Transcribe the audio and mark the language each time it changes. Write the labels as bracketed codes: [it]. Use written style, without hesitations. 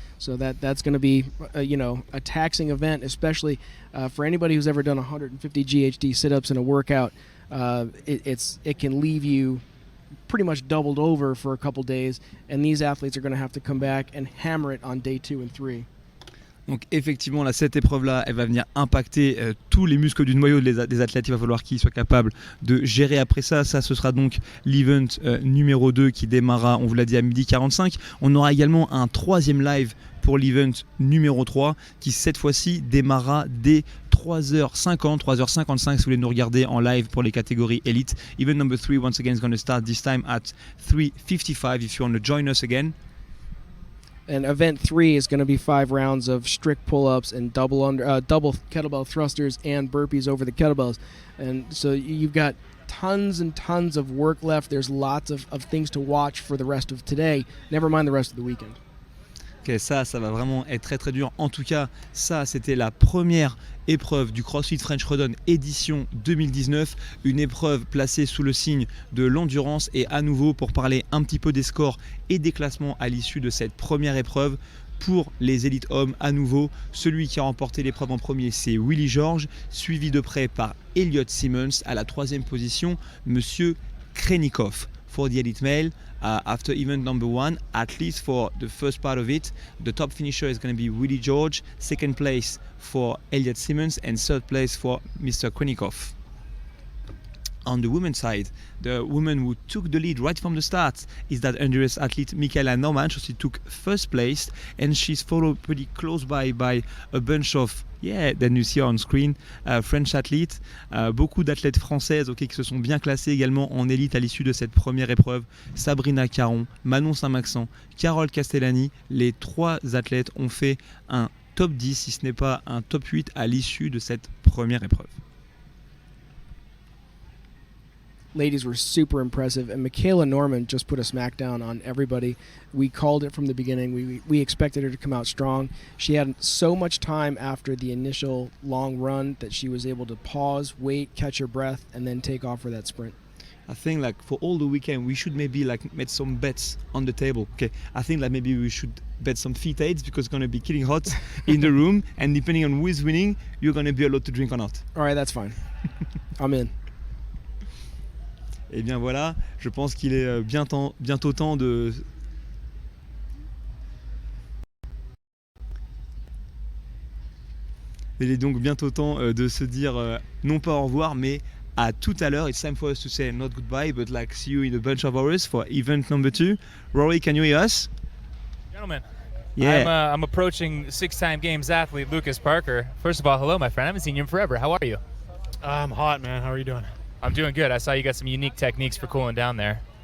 [en] So that's going to be, a taxing event, especially for anybody who's ever done 150 GHD sit-ups in a workout. It can leave you pretty much doubled over for a couple days, and these athletes are going to have to come back and hammer it on day 2 and 3. [fr] Donc effectivement, là, cette épreuve-là, elle va venir impacter tous les muscles du noyau des athlètes. Il va falloir qu'ils soient capables de gérer après ça. Ça, ce sera donc l'event numéro 2 qui démarrera, on vous l'a dit, à midi 45. On aura également un 3e live pour l'event numéro 3 qui cette fois-ci démarrera dès 3h50, 3h55 si vous voulez nous regarder en live pour les catégories élite. [en] Event number 3 once again is going to start this time at 3:55 if you want to join us again. And event 3 is going to be 5 rounds of strict pull-ups and double kettlebell thrusters and burpees over the kettlebells. And so you've got tons and tons of work left. There's lots of things to watch for the rest of today, never mind the rest of the weekend. [fr] Ok, ça va vraiment être très très dur. En tout cas, ça c'était la première épreuve du CrossFit French Throwdown édition 2019, une épreuve placée sous le signe de l'endurance. Et à nouveau, pour parler un petit peu des scores et des classements à l'issue de cette première épreuve, pour les élites hommes, à nouveau, celui qui a remporté l'épreuve en premier, c'est Willy George, suivi de près par Elliot Simmons. À la 3e position, Monsieur Krenikov. [en] For the elite male, after event number 1, at least for the first part of it, the top finisher is going to be Willy George, 2nd place for Elliot Simmons, and 3rd place for Mr. Krenikov. On the women's side, the woman who took the lead right from the start is that endurance athlete Michaela Norman. She took 1st place, and she's followed pretty close by a bunch of then you see on screen French athletes, [fr] beaucoup d'athlètes françaises qui se sont bien classées également en élite à l'issue de cette première épreuve. Sabrina Caron, Manon Saint-Maxent, Carole Castellani, les 3 athlètes ont fait un top 10, si ce n'est pas un top 8 à l'issue de cette première épreuve. [en] ladies were super impressive, and Michaela Norman just put a smackdown on everybody. We called it from the beginning. We expected her to come out strong. She had so much time after the initial long run that she was able to pause, wait, catch her breath, and then take off for that sprint. I think like for all the weekend we should maybe like make some bets on the table. Okay, I think like maybe we should bet some FitAids because it's gonna be killing hot in the room, and depending on who is winning, you're gonna be allowed to drink or not. All right, that's fine. I'm in. [fr] Et bien voilà, je pense qu'il est bientôt temps de... Il est donc bientôt temps de se dire non pas au revoir, mais à tout à l'heure. [en] It's time for us to say not goodbye, but like see you in a bunch of hours for event number 2. Rory, can you hear us? Gentlemen, yeah. I'm approaching 6-time games athlete Lucas Parker. First of all, hello, my friend. I haven't seen you in forever. How are you? I'm hot, man. How are you doing? I'm doing good. I saw you got some unique techniques for cooling down there.